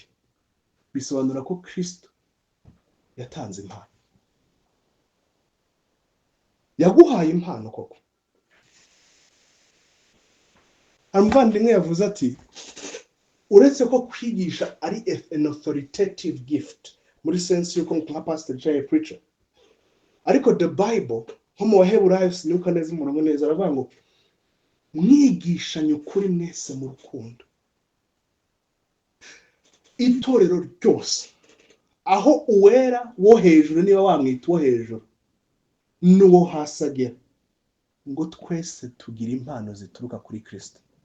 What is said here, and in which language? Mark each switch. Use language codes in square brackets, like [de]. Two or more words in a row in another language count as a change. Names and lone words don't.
[rw] Bisobanura ko Kristo yatanze impano, yaguhaye impano koko. Umuvandimwe yavuze ati uretse ko kwigisha ari [en] an authoritative gift [rw] muri sense yuko nka pastor cyangwa preacher, ariko [en] the Bible [rw] nko mu Baheburayo sinuka neza umurongo neza, aravuga ngo mwigishanye ukuri mwese mu rukundo. Itorero ryose, aho uwera wo hejuru, niba wamwita uwo hejuru, n'uwo hasi agera, ngo twese tugira impano zituruka kuri Kristo.